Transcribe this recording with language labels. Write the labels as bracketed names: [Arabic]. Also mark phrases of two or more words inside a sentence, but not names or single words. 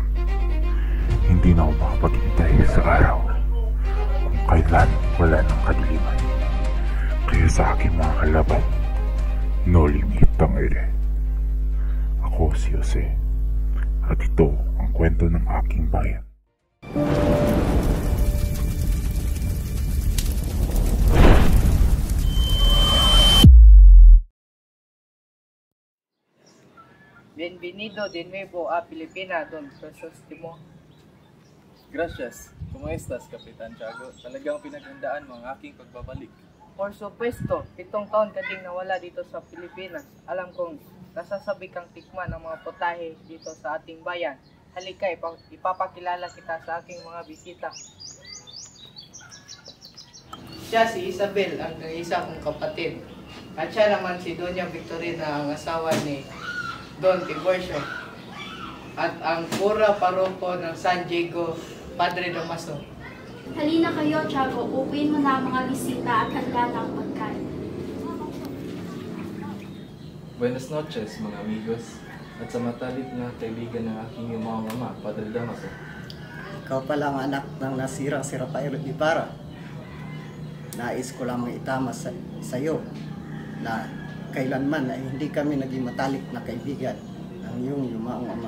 [Filipino] Hindi na ako makapaghintay sa araw kung kailan wala ng kadiliman. Kaya sa aking mga kalaban, [English] no limit [Filipino] ang ere. Ako si Jose, at ito ang kwento ng aking bayan. [Spanish] Bienvenido de nuevo a Pilipina, Don Crisostemo. Gracias. ¿Cómo estás, Kapitan Tiago? [Filipino] Talagang pinaghandaan mo ang aking pagbabalik. [Spanish] Por supuesto, [Filipino] 7 taon ka ding nawala dito sa Pilipinas. Alam kong nasasabi kang tikman ang mga potahe dito sa ating bayan. Halika, ipapakilala kita sa aking mga bisita. Siya si Isabel, ang isa kong kapatid. At siya naman si Doña Victorina, ang asawa ni Don Tiburcio. At ang pura paroko ng San Diego, Padre Damaso. Halina kayo, Tiago. Upuin mo na ang mga bisita at handa na ang pagkain. [Spanish] Buenas noches, [Filipino] mga amigos. At sa matalik na kaibigan ng aking yumaong ama, Padre Damaso. Ikaw pala ang anak ng nasirang si Rafael Ibarra. Nais ko lamang itama sa iyo na kailanman ay hindi kami naging matalik na kaibigan ng iyong yumaong ama.